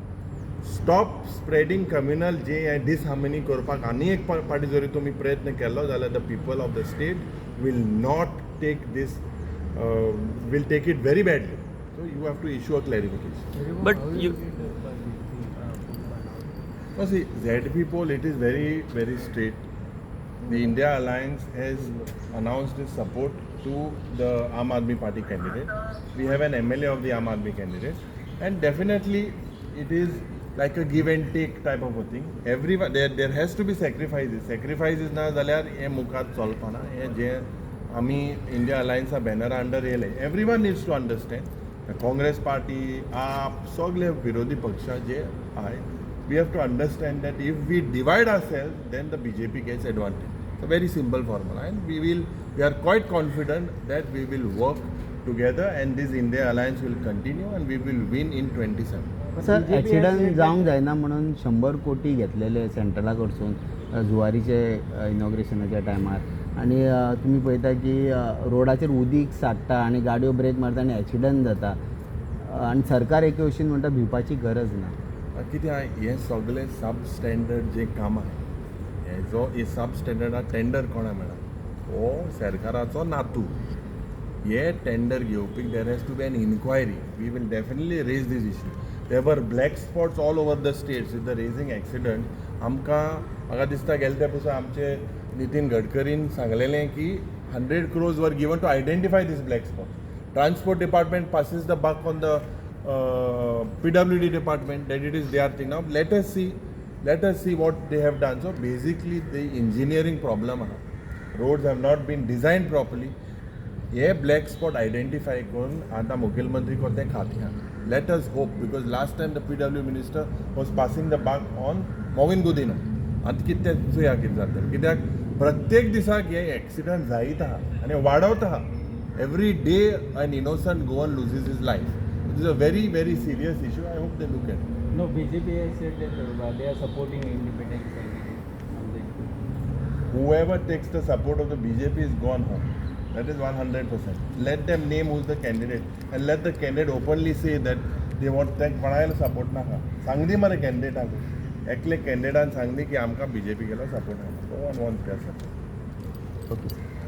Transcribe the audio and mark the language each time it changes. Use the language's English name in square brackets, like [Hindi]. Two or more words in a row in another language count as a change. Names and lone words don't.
[English] Stop spreading communal disharmony [Konkani] करपाक आनी एक पाटी जरी तुम्ही प्रयत्न केलो जाल्यार [English] the people of the state will not take this, will take it very badly. So you have to issue a clarification. But you No, see, ZP poll, it is very, very straight. The India Alliance has announced its support to the Aam Aadmi Party candidate. We have an MLA of the Aam Aadmi candidate, and definitely it is like a give and take type of a thing. Everyone there has to be sacrifices. [Konkani] Sacrifices ना जाल्यार हे मुखार चलपाना. हे जे आमी इंडिया अलायन्सा बॅनरा अंडर येयले. [English] Everyone needs to understand. The Congress party, [Konkani] आप सगळे विरोधी पक्ष जे आहे, [English] we have to understand that if we divide ourselves, then the BJP gets advantage. It's a very simple formula, and we are quite confident that we will work together, and this India alliance will continue, and we will win in 27. [Konkani] सर ॲक्सिडंट जावंक जायना म्हणून 100 कोटी घेतलेले सेंट्रला कडसून जुवारीचे इनॉग्रेशनाच्या टायमार आनी तुमी पळयता की रोडाचेर उदीक साट्टा आनी गाडयो ब्रेक मारता आनी ॲक्सिडंट जाता आनी सरकार एके भशेन म्हणटा भिवपाची गरज ना. कितें आहा हे सगळे सब स्टँडर्ड जे काम आहे हे सब स्टँडर्डा टेंडर कोणा मेळा हो सरकाराचो नातू. हे टेंडर घेवपी [English] there has to be an inquiry. we will definitely raise this issue. there were black spots all over the states with the raising accident. [Konkani] आमकां म्हाका दिसता गेले ते पसून आमचे नितीन गडकरीन सांगलेलें की [English] 100 crores were given to identify these black spots. Transport department passes the buck on the PWD department that it is their thing. Now let us see what they have done. So basically the engineering problem, roads have not been designed properly. [Konkani] ये [English] black spot identify [Konkani] करून आता मुख्यमंत्री को ते खात्या. [English] Let us hope, because last time the PW minister was passing the buck on Moin Gudino. [Konkani] आता कितले चुया कितें जाता कित्याक प्रत्येक दिसाक हे एक्सिडंट जायत आहा आनी वाडवत आहा. [English] Every day an innocent Goan loses his life. This is a very, very serious issue. I hope they look at it. no BJP has said that they are supporting independent candidates. Whoever takes the support of the BJP is gone home. That is 100%. Let them name who's the candidate and let the candidate openly say that they want that [Konkani] कोणाला support नाका. सांगदी मरे candidate आगो. एकले candidate सांगदी की आमका BJP केला support नाका. [English] No one wants their support. ओके.